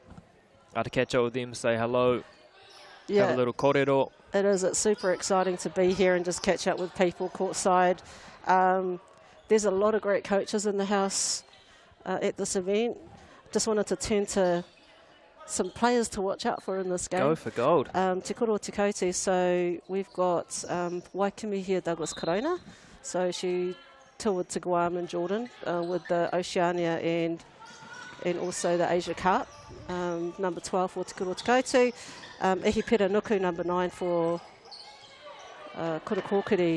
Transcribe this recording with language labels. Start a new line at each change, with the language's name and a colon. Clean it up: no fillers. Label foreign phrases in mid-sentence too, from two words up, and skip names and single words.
English: To catch up with them, say hello, have a little korero. It is. It's super exciting to be here and just catch up with people courtside. There's a lot of great coaches in the house at this event. Just wanted to turn to some players to watch out for in this game. Go for gold. Te koro te Koutu. So we've got Waikimi here, Douglas Corona. So she toured to Guam and Jordan with the Oceania and also the Asia Cup. Number 12 for Te koro te Koutu. Ihipera Nuku, number 9 for Kokiri.